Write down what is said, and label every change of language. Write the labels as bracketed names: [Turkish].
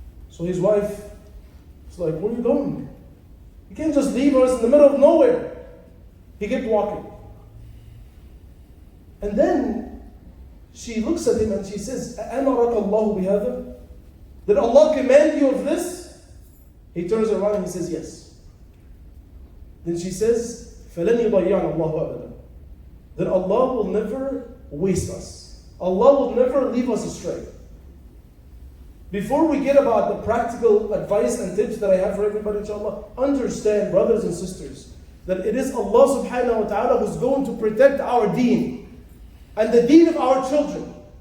[English] So his wife is like, where are you going? You can't just leave us in the middle of nowhere. He kept walking. And then she looks at him and she says, [Arabic] أَأَمَرَكَ اللَّهُ بِهَذَا? [English] Did Allah command you of this? He turns around and he says, yes. Then she says, [Arabic] فَلَنْ يُضَيِّعَنَ اللَّهُ أَبَدًا. [English] Then Allah will never waste us. Allah will never leave us astray. Before we get about the practical advice and tips that I have for everybody, inshallah, understand, brothers and sisters, that it is Allah subhanahu wa ta'ala who's going to protect our deen and the deen of our children.